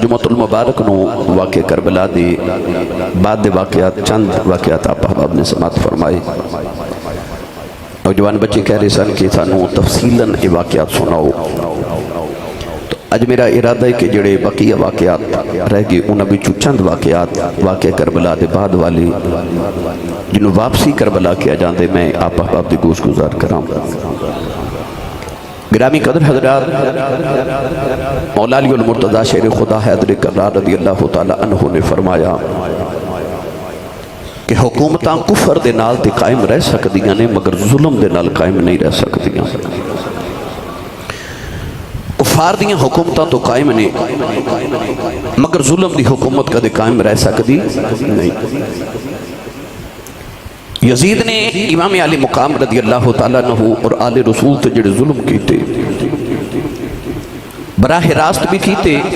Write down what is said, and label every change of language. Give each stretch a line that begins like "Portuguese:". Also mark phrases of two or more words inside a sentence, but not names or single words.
Punjabi: جمعۃ المبارک نو واقع کربلا دے بعد دے واقعات چند واقعات آپ احباب نے سماعت فرمائے نوجوان بچے کہہ رہے سن کہ سانوں تفصیلاً یہ واقعات سناؤ تو اج میرا ارادہ ہے کہ جڑے بقیہ واقعات رہ گئے انہاں وچوں چند واقعات واقع کربلا دے بعد والے جنہوں واپسی کربلا کیا جاندے میں آپ احباب دی گوش گزار کراں گرامی قدر حضرات مولا علی المرتضی شیر خدا حیدر کرار
Arabic: رضی اللہ تعالی عنہ
Punjabi: نے فرمایا کہ حکومتاں کفر دے نال تے قائم رہ سکدیاں نے مگر ظلم دے نال قائم نہیں رہ سکدیاں کفار دیاں حکومتاں تو قائم نے مگر ظلم دی حکومت کدے قائم رہ سکدی نہیں یزید نے امام علی مقام
Arabic: رضی اللہ تعالیٰ عنہ
Punjabi: اور آل رسول تے جڑے ظلم کیتے براہ راست بھی کیتے